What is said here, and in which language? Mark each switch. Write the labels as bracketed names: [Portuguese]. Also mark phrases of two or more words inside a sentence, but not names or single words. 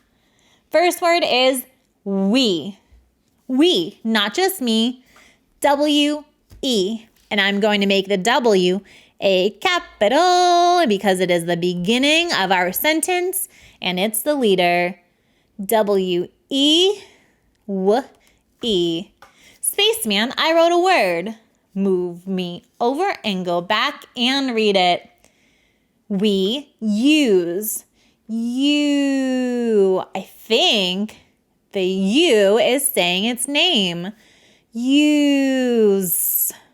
[English] First word is we. We, not just me. W-E. And I'm going to make the W a capital because it is the beginning of our sentence and it's the leader W-E. W-E. Spaceman, I wrote a word. Move me over and go back and read it. We use. You. I think the U is saying its name. Use.